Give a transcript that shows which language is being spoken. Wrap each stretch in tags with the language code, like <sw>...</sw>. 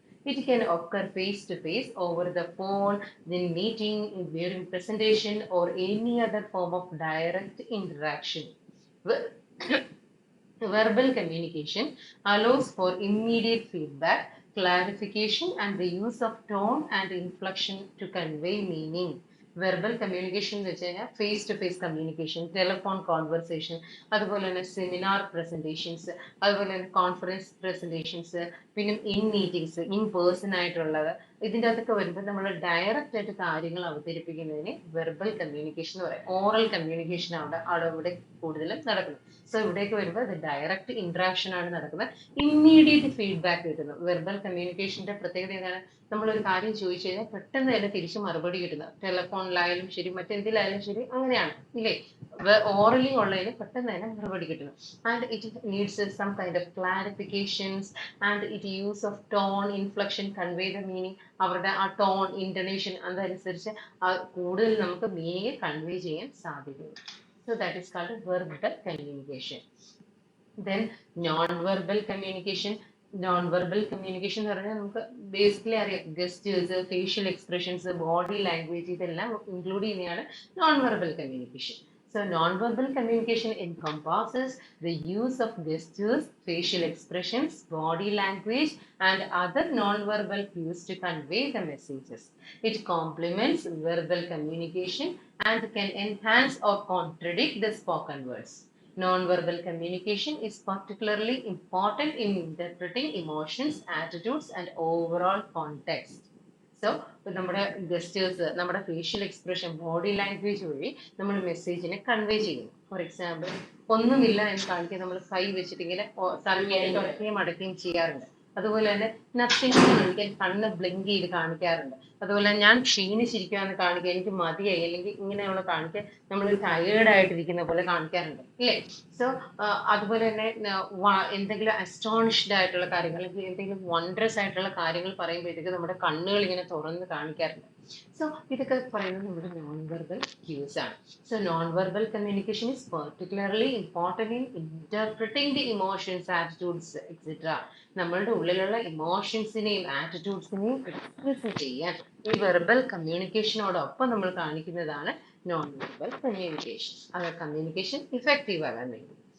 <en>It can occur face-to-face, over the phone, in meeting, during presentation, or any other form of direct interaction. Verbal communication allows for immediate feedback, clarification, and the use of tone and inflection to convey meaning.</en> <ml>Verbal communication എന്ന് വെച്ച് കഴിഞ്ഞാൽ face to face communication, telephone conversation, അതുപോലെ തന്നെ seminar presentations, അതുപോലെ തന്നെ conference presentations, പിന്നെ in meetings, in person ആയിട്ടുള്ളത്, ഇതിൻ്റെ അകത്തൊക്കെ വരുമ്പോൾ നമ്മൾ ഡയറക്റ്റ് ആയിട്ട് കാര്യങ്ങൾ അവതരിപ്പിക്കുന്നതിന് വെർബൽ കമ്മ്യൂണിക്കേഷൻ എന്ന് പറയും. ഓറൽ കമ്മ്യൂണിക്കേഷൻ അവിടെ ഇവിടെ കൂടുതലും നടക്കുന്നത്. സോ ഇവിടേക്ക് വരുമ്പോൾ ഇത് ഡയറക്റ്റ് ഇന്ററാക്ഷൻ ആണ് നടക്കുന്നത്, ഇമ്മീഡിയറ്റ് ഫീഡ്ബാക്ക് കിട്ടുന്നു. വെർബൽ കമ്മ്യൂണിക്കേഷന്റെ പ്രത്യേകത എന്താണ്? നമ്മളൊരു കാര്യം ചോദിച്ചു കഴിഞ്ഞാൽ പെട്ടെന്ന് തന്നെ തിരിച്ച് മറുപടി കിട്ടുന്നത്. ടെലിഫോണിലായാലും ശരി, മറ്റെന്തിലായാലും ശരി, അങ്ങനെയാണ് ഇല്ലേ? ഓറലി ഉള്ളതിന് പെട്ടെന്ന് തന്നെ മറുപടി കിട്ടുന്നു.</ml> <en>And it needs some kind of clarifications and it use of tone, inflection, convey the meaning.</en> <ml>അവരുടെ ആ ടോൺ, ഇന്റണേഷൻ അതനുസരിച്ച് കൂടുതൽ നമുക്ക് മീനിങ് കൺവേ ചെയ്യാൻ സാധിക്കുന്നു.</ml> <en>So that is called verbal communication. Then non-verbal communication.</en> <ml>Non-verbal communication എന്ന് പറഞ്ഞാൽ നമുക്ക് ബേസിക്കലി അറിയാം, ഗസ്റ്റേഴ്സ്, ഫേഷ്യൽ എക്സ്പ്രഷൻസ്, ബോഡി ലാംഗ്വേജ്, ഇതെല്ലാം ഇൻക്ലൂഡ് ചെയ്യുന്നതാണ് non-verbal communication.</ml> <en>So non-verbal communication encompasses the use of gestures, facial expressions, body language, and other non-verbal cues to convey the messages. It complements verbal communication and can enhance or contradict the spoken words. Non-verbal communication is particularly important in interpreting emotions, attitudes, and overall context.</en> <ml>So നമ്മുടെ ഗസ്റ്റേഴ്സ്, നമ്മുടെ facial expression, body language വഴി നമ്മൾ മെസ്സേജിനെ convey ചെയ്യുന്നു.</ml> <en>for example</en> <ml>ഒന്നുമില്ല എന്ന് കാണിക്കാൻ നമ്മൾ കൈ വെച്ചിട്ട് ഇങ്ങനെ തുറക്കുകയും അടയ്ക്കുകയും ചെയ്യാറുണ്ട്. അതുപോലെ തന്നെ നത്തിങ് കാണിക്കാൻ കണ്ണ് ബ്ലിങ്ക് ചെയ്ത് കാണിക്കാറുണ്ട്. അതുപോലെ ഞാൻ ക്ഷീണിച്ചിരിക്കുകയെന്ന് കാണിക്കുക, എനിക്ക് മതിയായി, അല്ലെങ്കിൽ ഇങ്ങനെയുള്ള കാണിക്കാൻ നമ്മൾ ടയേർഡ് ആയിട്ടിരിക്കുന്ന പോലെ കാണിക്കാറുണ്ട് ഇല്ലേ. സോ അതുപോലെ തന്നെ എന്തെങ്കിലും അസ്റ്റോണിഷ്ഡ് ആയിട്ടുള്ള കാര്യങ്ങൾ, അല്ലെങ്കിൽ എന്തെങ്കിലും വണ്ടറസ് ആയിട്ടുള്ള കാര്യങ്ങൾ പറയുമ്പോഴത്തേക്ക് നമ്മുടെ കണ്ണുകൾ ഇങ്ങനെ തുറന്ന് കാണിക്കാറുണ്ട്. സോ ഇതൊക്കെ പറയുന്നത് നമ്മുടെ നോൺ വെർബൽ ക്യൂസ് ആണ്.</ml> <en>So non-verbal communication is particularly important in interpreting the emotions, attitudes, etc.</en> <ml>നമ്മളുടെ ഉള്ളിലുള്ള ഇമോഷൻസിനെയും ആറ്റിറ്റ്യൂഡ്സിനെയും എക്സ്പ്രസ് ചെയ്യാൻ ഈ വെർബൽ കമ്മ്യൂണിക്കേഷനോടൊപ്പം നമ്മൾ കാണിക്കുന്നതാണ് നോൺ വെർബൽ കമ്മ്യൂണിക്കേഷൻ. അത് കമ്മ്യൂണിക്കേഷൻ ഇഫക്റ്റീവ് ആകാൻ വേണ്ടി.</ml>